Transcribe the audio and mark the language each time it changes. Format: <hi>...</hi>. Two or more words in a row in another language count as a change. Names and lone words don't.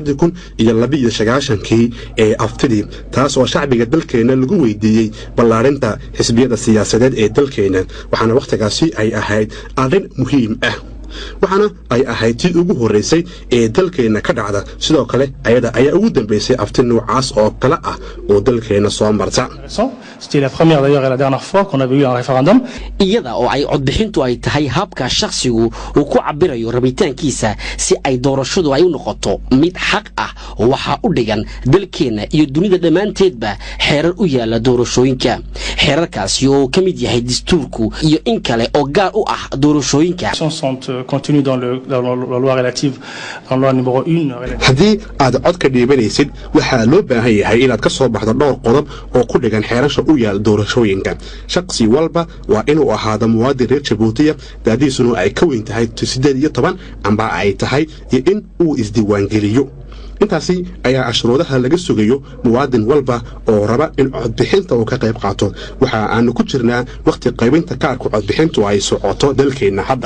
<so>2019 ee aftidii taas oo shacbiga dalkeena lagu weydiiyey ballaarinta xisbiyada siyaasadeed ee dalkeena waxaana waqtigaasi ay ahayd arrin muhiim ah waxaana ay ahayd tii ugu horeysay ee dalkeena ka dhacda sidoo kale ayada ayaa ugu dambeysay afti noocaas oo kala ah oo dalkeena soo marta</so> <fr>C'était la première d'ailleurs et la dernière fois qu'on avait eu un référendum.</fr> <so>iyada oo ay codbixintu ay tahay habka shakhsigu uu ku cabirayo rabitaankiisa si ay doorashadu ay u noqoto mid xaq ah waxa u dhigan dalkeena iyo dunida dhammaanteedba xeerar u yaala doorashooyinka xeerarkaasi oo ka mid yahay dastuurku iyo in kale oo gaar u ah doorashooyinka</so> <fr>Continue dans la loi relative dans la loi numéro 1</fr> <so>haddii aad cod ka dhiibanaysid waxaa loo baahan yahay inaad ka soo baxdo dhowr qodob oo ku dhigan xeerasha u yaal doorashooyinka shakhsi walba waa inuu ahaado muwaadin reer Jabuutiya daadiisuna ay ka weyn tahay 18 amba ay tahay iyo in uu isdiiwaangeliyo intaasi ayaa ashruudaha laga sugayo muwaadin walba oo raba in codbixinta uu ka qayb qaato waxa aanu ku jirnaa waqti qaybinta kaarka codbixintu ay socoto dalkeena hadda</so>